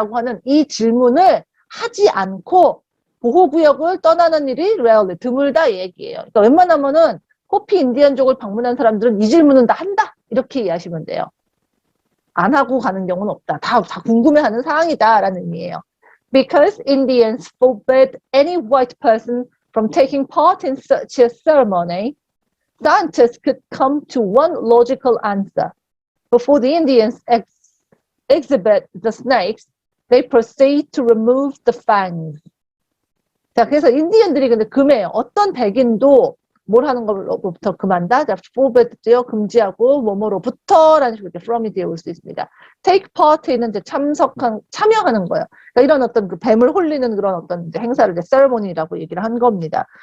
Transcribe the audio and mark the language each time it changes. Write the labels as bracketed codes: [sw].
[ko] 라고 하는 이 질문을 하지 않고 보호구역을 떠나는 일이 rarely, 드물다 이 얘기예요. 그러니까 웬만하면은 호피 인디언족을 방문한 사람들은 이 질문은 다 한다. 이렇게 이해하시면 돼요. 안 하고 가는 경우는 없다. 다 궁금해하는 사항이다라는 의미예요. [en] Because Indians forbid any white person from taking part in such a ceremony, scientists could come to one logical answer. Before the Indians exhibit the snakes, they proceed to remove the fangs. [ko] 자, 그래서 인디언들이 근데 금해요. 어떤 백인도 뭘 하는 것부터 금한다? 자, forbid요, 금지하고, 뭐뭐로부터라는 식으로 from이 뒤에 올 수 있습니다. take part에는 이제 참여하는 거예요. 그러니까 이런 어떤 그 뱀을 홀리는 그런 어떤 이제 행사를 이제 ceremony라고 얘기를 한 겁니다.